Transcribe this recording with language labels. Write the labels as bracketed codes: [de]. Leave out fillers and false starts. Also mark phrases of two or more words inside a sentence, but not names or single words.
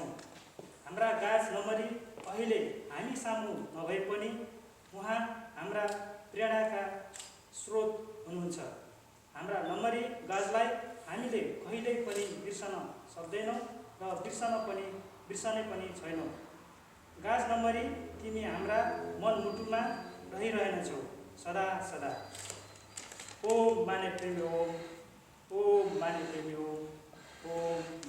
[ne] हाम्रा गाज नम्बरी अहिले हामी सामु नभए पनि उहाँ हाम्रा प्रेरणाका स्रोत हुनुहुन्छ। हाम्रा नम्बरी गाजलाई हामीले कहिल्यै पनि बिर्सन सक्दैनौँ र बिर्सने पनि छैनौँ। गाज नम्बरी तिमी हाम्रा मनमुटुमा रहिरहनेछौ सदा सदा। [sa] ओम माने प्रेमी ओम, ओम माने प्रेमी ओम, ओम